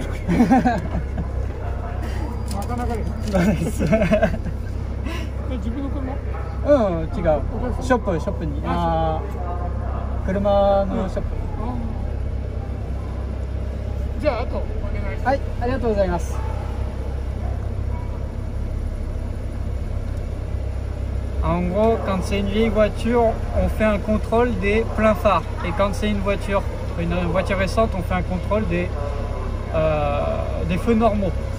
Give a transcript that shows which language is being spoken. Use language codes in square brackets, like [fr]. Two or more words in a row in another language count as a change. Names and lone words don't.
[ja] なかなかです。自分の車？うん、違う。ショップに。車のショップ。じゃあ、あとお願いします。はい、ありがとうございます。 [fr] En gros, quand c'est une vieille voiture, on fait un contrôle des pleins phares. Et quand c'est une voiture récente, on fait un contrôle des feux normaux.